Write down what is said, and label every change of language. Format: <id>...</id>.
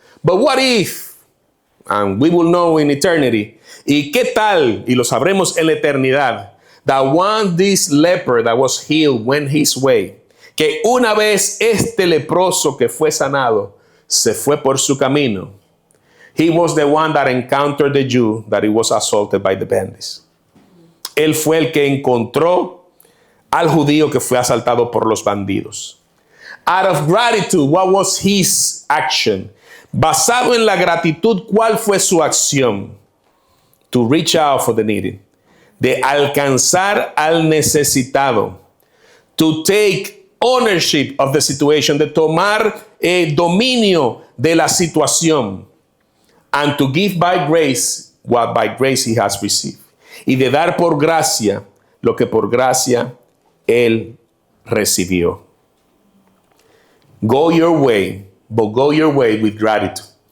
<en>But what if, and we will know in eternity,</en> <es>y qué tal, y lo sabremos en la eternidad,</es> <en>that one this leper that was healed went his way,</en> <es>que una vez este leproso que fue sanado se fue por su camino.</es> <en>He was the one that encountered the Jew that he was assaulted by the bandits.</en> <es>Él fue el que encontró al judío que fue asaltado por los bandidos.</es> <en>Out of gratitude, what was his action?</en> <es>Basado en la gratitud, ¿cuál fue su acción?</es> <en>To reach out for the needy.</en> <es>De alcanzar al necesitado.</es> <en>To take ownership of the situation.</en> <es>De tomar dominio de la situación.</es> <en>And to give by grace what by grace he has received.</en> <es>Y de dar por gracia lo que por gracia él recibió.</es> <en>Go your way, but go your way with gratitude.</en>